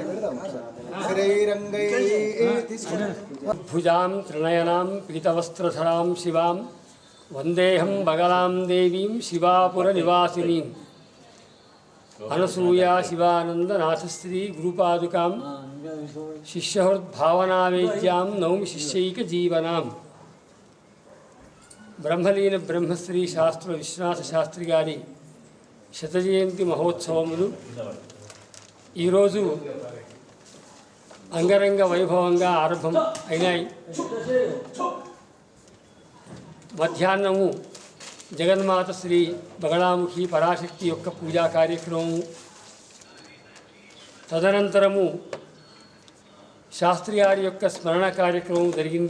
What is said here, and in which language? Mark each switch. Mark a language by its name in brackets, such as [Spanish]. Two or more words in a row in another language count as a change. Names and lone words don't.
[Sanskrit] भुजां त्रिनयनां पीतवस्त्रधरां शिवां वन्देऽहं बगलां देवीं शिवापुरनिवासिनीं अनसूया शिवानन्दनाथस्त्री गुरुपादुकां शिष्यहृद्भावनावेद्यां नौमि शिष्यैकजीवनां [Telugu] బ్రహ్మలీన బ్రహ్మశ్రీ శాస్త్ర విశ్వనాథ శాస్త్రి గారి శతజయంతి మహోత్సవములు ఈరోజు అంగరంగ వైభవంగా ఆరంభం అయినాయి. మధ్యాహ్నము జగన్మాత శ్రీ బగళాముఖి పరాశక్తి యొక్క పూజా కార్యక్రమము, తదనంతరము శాస్త్రి గారి యొక్క స్మరణ కార్యక్రమం జరిగింది.